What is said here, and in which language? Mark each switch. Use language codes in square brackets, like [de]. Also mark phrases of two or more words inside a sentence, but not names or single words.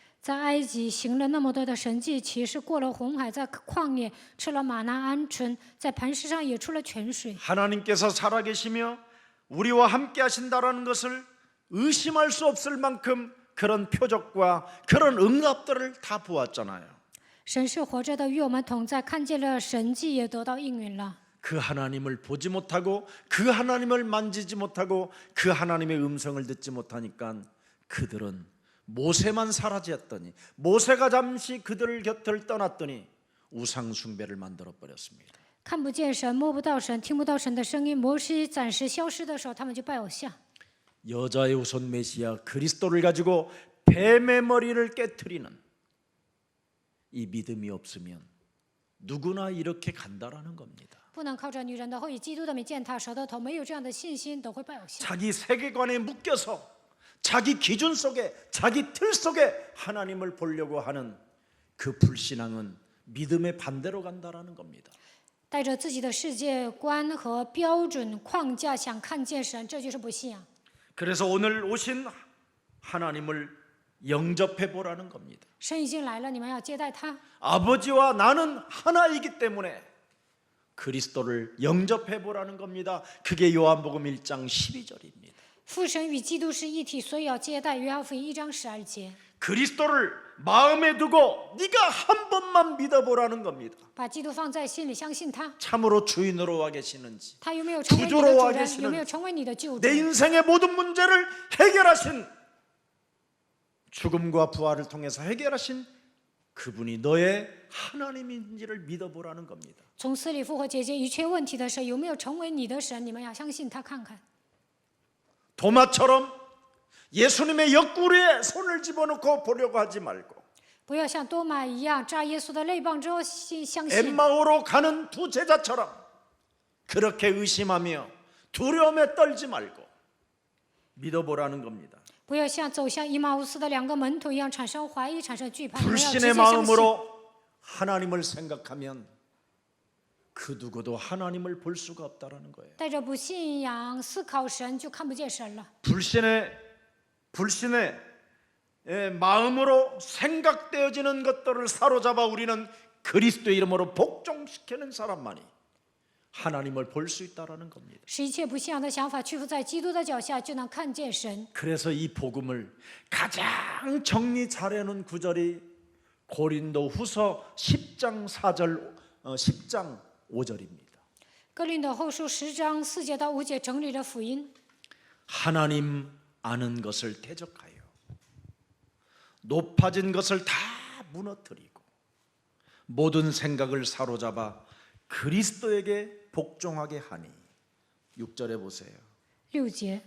[zh] 在埃及行了那么多的神迹奇事，过了红海，在旷野吃了玛拿鹌鹑，在磐石上也出了泉水。 [ko] 하나님께서 살아계시며 우리와 함께 하신다라는 것을 의심할 수 없을 만큼 그런 표적과 그런 응답들을 다 보았잖아요. [zh] 神是活着的，与我们同在，看见了神迹，也得到应允了。 [ko] 그 하나님을 보지 못하고 그 하나님을 만지지 못하고 그 하나님의 음성을 듣지 못하니까 그들은 모세만 사라졌더니 모세가 잠시 그들 곁을 떠났더니 우상 숭배를 만들어 버렸습니다. [zh] 看不见神，摸不到神，听不到神的声音。摩西暂时消失的时候，他们就拜偶像。 [ko] 여자의 후손 메시아 그리스도를 가지고 뱀의 머리를 깨트리는 이 믿음이 없으면 누구나 이렇게 간다라는 겁니다. [zh] 不能靠着女人的后裔基督的名践踏蛇的头，没有这样的信心都会拜偶像。 [ko] 자기 세계관에 묶여서 자기 기준 속에 자기 틀 속에 하나님을 보려고 하는 그 불신앙은 믿음의 반대로 간다라는 겁니다. [zh] 带着自己的世界观和标准框架想看见神，这就是不信仰。 [ko] 그래서 오늘 오신 하나님을 영접해 보라는 겁니다. [zh] 神已经来了，你们要接待他。 [ko] 아버지와 나는 하나이기 때문에 그리스도를 영접해 보라는 겁니다. 그게 요한복음 1장 12절입니다. [zh] 父神与基督是一体，所以要接待。约翰福音1章12节， [ko] 그리스도를 마음에 두고 네가 한 번만 믿어보라는 겁니다. [zh] 把基督放在心里，相信他。 [ko] 참으로 주인으로 와 계시는지 [zh] 他有没有成为你的 [ko] 구주로 [zh] 主 [ko] 와 [zh] 人？ [ko] 계시는 [zh] 有没有成为你的救 [ko] 내 [zh] 主？ [ko] 인생의 모든 문제를 해결하신 죽음과 부활을 통해서 해결하신 그분이 너의 하나님인지를 믿어보라는 겁니다. [zh] 从死里复活解决一切问题的神，有没有成为你的神？你们要相信他，看看。 [ko] 도마처럼 예수님의 옆구리에 손을 집어넣고 보려고 하지 말고 [zh] 不要像多马一样扎耶稣的肋棒之后相信。 [ko] 엠마오로 가는 두 제자처럼 그렇게 의심하며 두려움에 떨지 말고 믿어보라는 겁니다. [zh] 不要像走向以马乌斯的2个门徒一样产生怀疑、产生惧怕，你们要直 [ko] 불신의 [zh] 接相信。 [ko] 마음으로 하나님을 생각하면 그 누구도 하나님을 볼 수가 없다라는 거예요. [zh] 带着不信仰思考神，就看不见神了。 [ko] 불신의 마음으로 생각되어지는 것들을 사로잡아 우리는 그리스도의 이름으로 복종시키는 사람만이 하나님을 볼 수 있다라는 겁니다. [zh] 使一切不信仰的想法屈服在基督的脚下，就能看见神。 [ko] 그래서 이 복음을 가장 정리 잘해놓은 구절이 고린도후서 10장 4절, 10장 5절입니다. [zh] 哥林多后书10章4节到5节整理了福音。 [ko] 하나님 아는 것을 대적하여 높아진 것을 다 무너뜨리고 모든 생각을 사로잡아 그리스도에게 복종하게 하니 6절에 보세요. [zh] 6节，